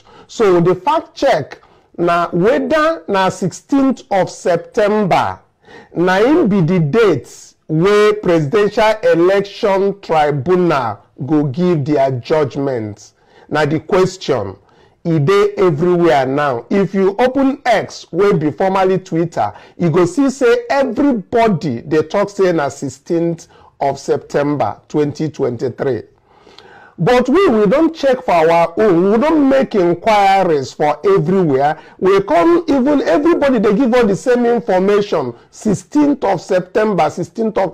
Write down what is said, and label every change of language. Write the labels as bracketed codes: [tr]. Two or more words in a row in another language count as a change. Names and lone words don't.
[pcm] So the fact check na whether na 16th of September na im be the date wey Presidential Election Tribunal go give their judgment. Na the question. E dey everywhere now. If you open X, wey be formerly Twitter, you go see say everybody dey talk say na 16th of September 2023. But we don't check for our own. We don't make inquiries for everywhere. We come, even everybody, they give us the same information. 16th of September, 16th of...